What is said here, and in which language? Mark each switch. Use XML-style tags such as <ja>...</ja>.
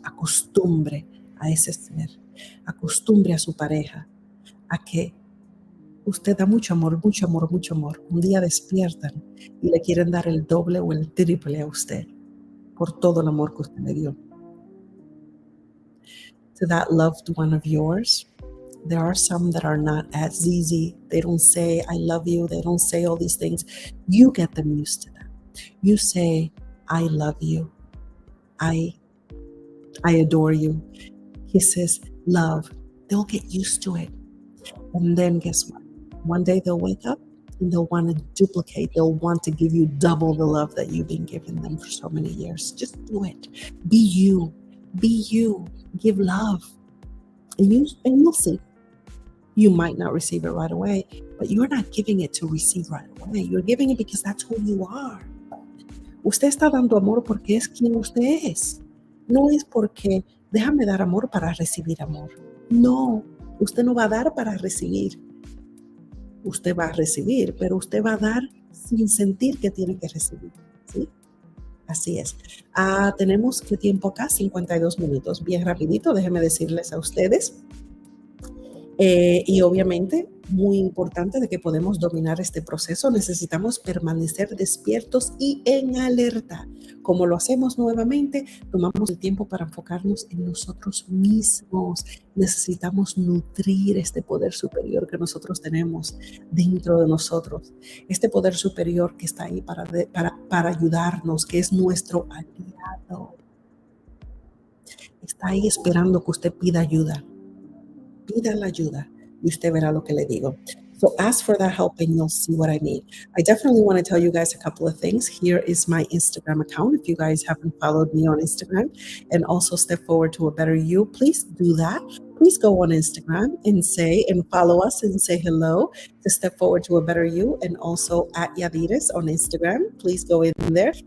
<es>Acostumbre a ese ser. Acostumbre a su pareja a que usted da mucho amor, mucho amor, mucho amor. Un día despiertan y le quieren dar el doble o el triple a usted por todo el amor que usted le dio.</es> <en>To that loved one of yours, there are some that are not as easy. They don't say, I love you. They don't say all these things. You get them used to that. You say, I love you. I adore you. Kisses, love. They'll get used to it. And then guess what? One day they'll wake up and they'll want to duplicate. They'll want to give you double the love that you've been giving them for so many years. Just do it. Be you. Be you. Give love. And you'll see. You might not receive it right away, but you're not giving it to receive right away. You're giving it because that's who you are.</en> <es>Usted está dando amor porque es quien usted es. No es porque déjame dar amor para recibir amor. No, usted no va a dar para recibir. Usted va a recibir, pero usted va a dar sin sentir que tiene que recibir. ¿Sí? Así es. Tenemos ¿qué tiempo acá? 52 minutos. Bien rapidito, déjenme decirles a ustedes. Y obviamente, muy importante de que podemos dominar este proceso, necesitamos permanecer despiertos y en alerta. Como lo hacemos nuevamente, tomamos el tiempo para enfocarnos en nosotros mismos. Necesitamos nutrir este poder superior que nosotros tenemos dentro de nosotros. Este poder superior que está ahí para ayudarnos, que es nuestro aliado. Está ahí esperando que usted pida ayuda. Pida la ayuda y usted verá lo que le digo.</es> <en>So ask for that help and you'll see what I mean. I definitely want to tell you guys a couple of things. Here is my Instagram account. If you guys haven't followed me on Instagram and also step forward to a better you, please do that. Please go on Instagram and follow us and say hello to Step Forward to a Better You, and also at Yadires on Instagram. Please go in there.</en>